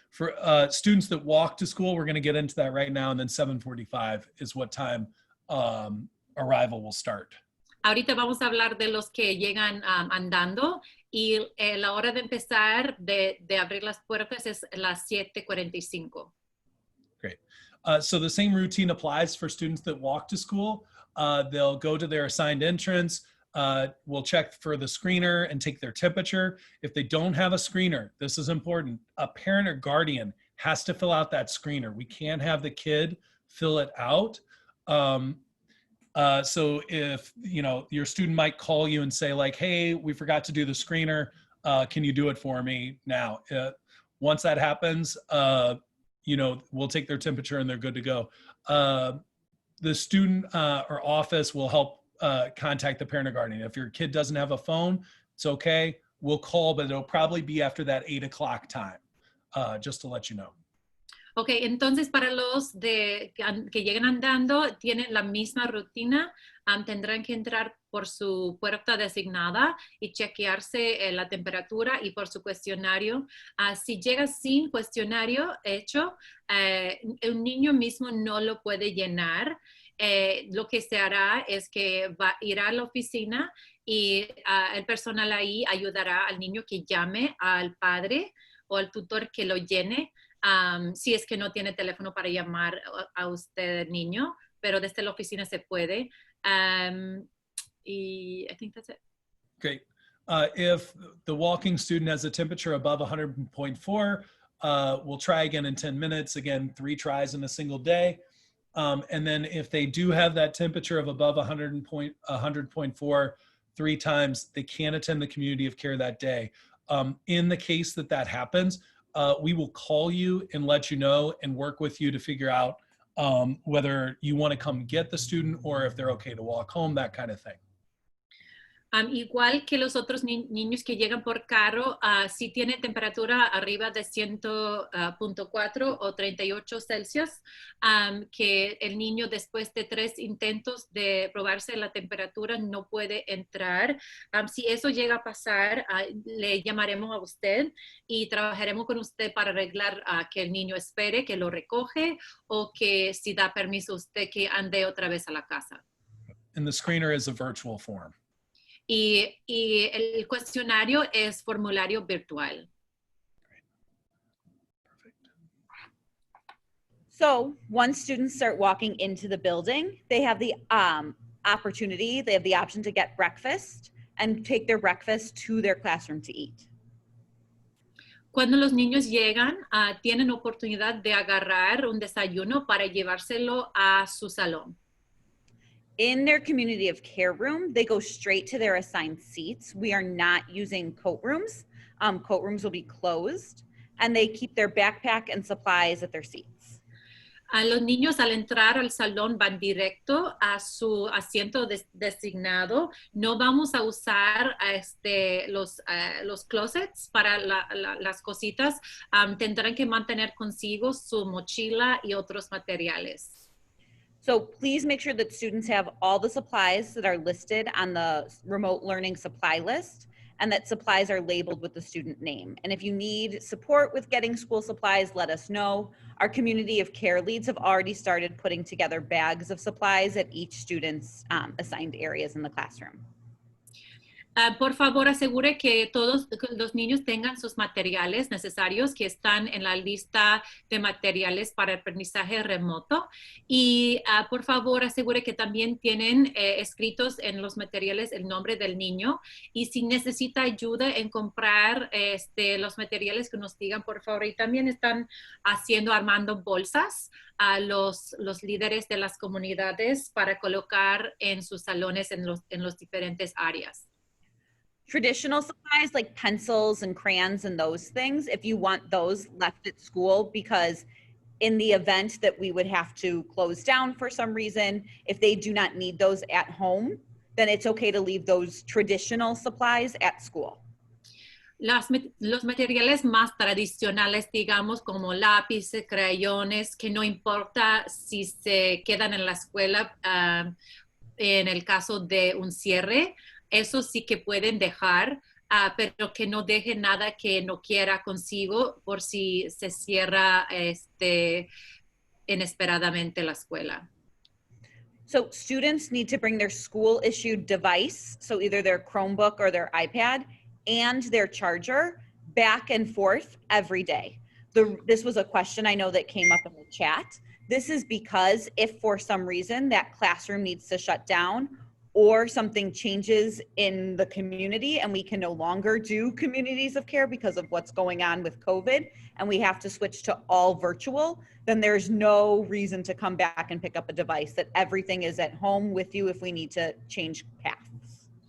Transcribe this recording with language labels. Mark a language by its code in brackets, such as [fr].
[en] For students that walk to school, we're going to get into that right now, and then 7:45 is what time arrival will start. [es] Ahorita vamos a hablar de los que llegan andando, y la hora de empezar de abrir las puertas es las 7:45. [en] Great. So the same routine applies for students that walk to school. They'll go to their assigned entrance. We'll check for the screener and take their temperature. If they don't have a screener, this is important. A parent or guardian has to fill out that screener. We can't have the kid fill it out. So if, your student might call you and say like, hey, we forgot to do the screener. Can you do it for me now? Once that happens, we'll take their temperature and they're good to go. The student or office will help contact the parent or guardian. If your kid doesn't have a phone, it's okay. We'll call, but it'll probably be after that 8 o'clock time, just to let you know. [es] Ok, entonces para los que llegan andando, tienen la misma rutina. Tendrán que entrar por su puerta designada y chequearse la temperatura y por su cuestionario. Si llega sin cuestionario hecho, un niño mismo no lo puede llenar. Lo que se hará es que irá a la oficina y el personal ahí ayudará al niño que llame al padre o al tutor que lo llene. Si es que no tiene teléfono para llamar a usted, niño, pero desde la oficina se puede. [en] I think that's it. Great. If the walking student has a temperature above 100.4, we'll try again in 10 minutes. Again, 3 tries in a single day. And then if they do have that temperature of above 100.4 3 times, they can't attend the community of care that day. In the case that happens, we will call you and let you know and work with you to figure out whether you want to come get the student or if they're okay to walk home, that kind of thing. [es] Igual que los otros niños que llegan por carro, si tiene temperatura arriba de 100.4 o 38 Celsius, que el niño después de 3 intentos de probarse la temperatura no puede entrar. Si eso llega a pasar, le llamaremos a usted y trabajaremos con usted para arreglar que el niño espere, que lo recoge, o que si da permiso usted que ande otra vez a la casa. [en] And the screener is a virtual form. [es] Y el cuestionario es formulario virtual. [en] Perfect. So once students start walking into the building, they have the option to get breakfast and take their breakfast to their classroom to eat. [es] Cuando los niños llegan, tienen oportunidad de agarrar un desayuno para llevárselo a su salón. [en] In their community of care room, they go straight to their assigned seats. We are not using coat rooms. Coat rooms will be closed, and they keep their backpack and supplies at their seats. [es] Los niños al entrar al salón van directo a su asiento designado. No vamos a usar los closets para las cositas. Tendrán que mantener consigo su mochila y otros materiales. [en] So please make sure that students have all the supplies that are listed on the remote learning supply list, and that supplies are labeled with the student name. And if you need support with getting school supplies, let us know. Our community of care leads have already started putting together bags of supplies at each student's assigned areas in the classroom. [es] Por favor, asegure que todos los niños tengan sus materiales necesarios que están en la lista de materiales para aprendizaje remoto. Y por favor, asegure que también tienen escritos en los materiales el nombre del niño. Y si necesita ayuda en comprar los materiales, que nos digan, por favor. Y también están armando bolsas a los líderes de las comunidades para colocar en sus salones en los diferentes áreas. [en] Traditional supplies like pencils and crayons and those things, if you want those left at school, because in the event that we would have to close down for some reason, if they do not need those at home, then it's okay to leave those traditional supplies at school. [es] Los materiales más tradicionales, digamos, como lápices, crayones, que no importa si se quedan en la escuela en el caso de un cierre, eso sí que pueden dejar, pero que no dejen nada que no quiera consigo por si se cierra inesperadamente la escuela. [en] So students need to bring their school-issued device, so either their Chromebook or their iPad, and their charger back and forth every day. This was a question I know that came up in the chat. This is because if for some reason that classroom needs to shut down or something changes in the community and we can no longer do communities of care because of what's going on with COVID and we have to switch to all virtual, then there's no reason to come back and pick up a device, that everything is at home with you if we need to change paths.